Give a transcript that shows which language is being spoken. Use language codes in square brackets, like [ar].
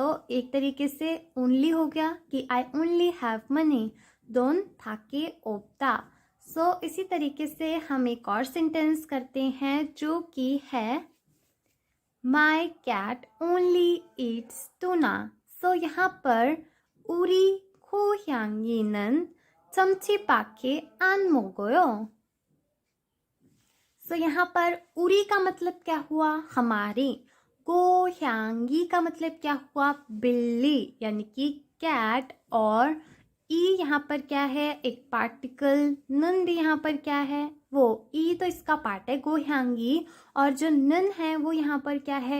[hi] एक तरीके से ओनली हो गया कि [en] I only have money. [ko] दोन फाके ओपदा। [hi] इसी तरीके से हम एक और सेंटेंस करते हैं जो कि है [en] My cat only eats tuna. [hi] यहाँ पर [ko] 우리 고양이는 참치밖에 안 먹어요. [hi] यहाँ पर उरी का मतलब क्या हुआ? हमारी। गोयांगी का मतलब क्या हुआ? बिल्ली, यानी कि कैट। और ई यहाँ पर क्या है? एक पार्टिकल। नन भी यहाँ पर क्या है? वो ई तो इसका पार्ट है गोयांगी। और जो नन है वो यहाँ पर क्या है?